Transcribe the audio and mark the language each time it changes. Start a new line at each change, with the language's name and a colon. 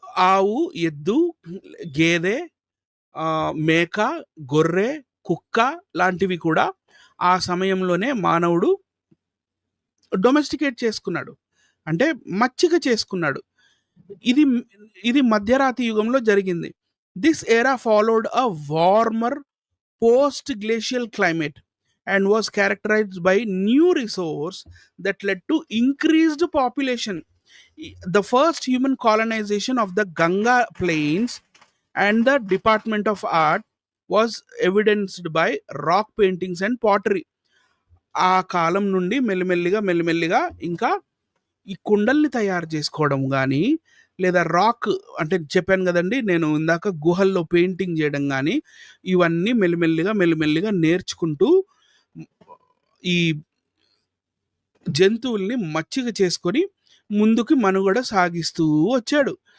Telugu: ఆవు, ఎద్దు, గేదె, మేక, గొర్రె, కుక్క లాంటివి కూడా ఆ సమయంలోనే మానవుడు డొమెస్టికేట్ చేసుకున్నాడు, అంటే మచ్చిక చేసుకున్నాడు. ఇది మధ్యరాతి యుగంలో జరిగింది.
English: This era followed a warmer post glacial climate and was characterized by new resource that led to increased population. The first human colonization of the Ganga plains and the department of art was evidenced by rock paintings and pottery.
Telugu: ఆ కాలం నుండి మెల్లిమెల్లిగా ఇంకా ఈ కుండల్ని తయారు చేసుకోవడం కానీ లేదా rock అంటే చెప్పాను కదండి నేను ఇందాక గుహల్లో పెయింటింగ్ చేయడం కానీ ఇవన్నీ మెల్లిమెల్లిగా నేర్చుకుంటూ ఈ జంతువుల్ని మచ్చిక చేసుకొని ముందుకు మనుగడ సాగిస్తూ వచ్చాడు.